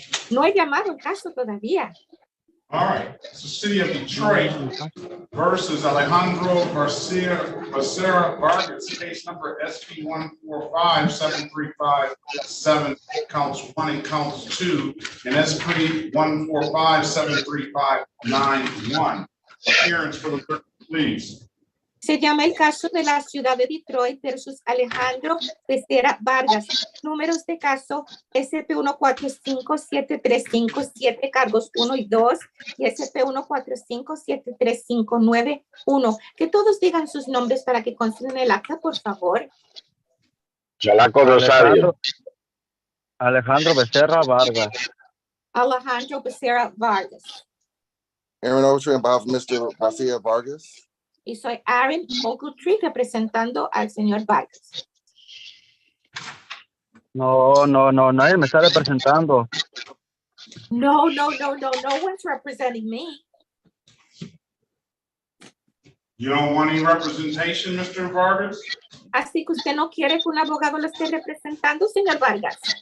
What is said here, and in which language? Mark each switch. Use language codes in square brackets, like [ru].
[es] No he llamado el caso todavía. [en] All right, it's the City of Detroit versus Alejandro Garcia Becerra Vargas, case number SP 145-735-7, counts 1 and counts 2, and SP 145-735-91. Appearance for the clerk, please. [es] Se llama el caso de la ciudad de Detroit versus Alejandro Becerra Vargas. Números de caso SP14573557, cargos 1 y 2, y SP14573591. Que todos digan sus nombres para que consten en el acta, por favor. Chalaco Rosario. Alejandro Becerra Vargas. Alejandro Becerra Vargas. [en] Aaron Ocher, on behalf of Mr. Garcia Vargas. [es] Y soy Aaron Ogletree representando al señor Vargas. No, nadie me está representando. [en] No one's representing me. You don't want any representation, Mr. Vargas? [es] Así que usted no quiere que un abogado lo esté representando, señor Vargas.